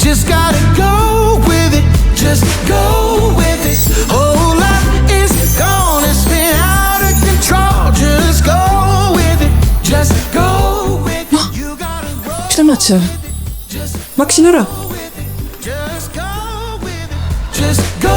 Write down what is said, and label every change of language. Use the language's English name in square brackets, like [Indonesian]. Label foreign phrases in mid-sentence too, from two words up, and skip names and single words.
[English] Just gotta go with it, just go with it. Whole life is gonna spin out of control. Just go with it, just go with it. You gotta roll. [Estonian] Mis tõmmad sa? Maksin ära. [English] Just go with it, just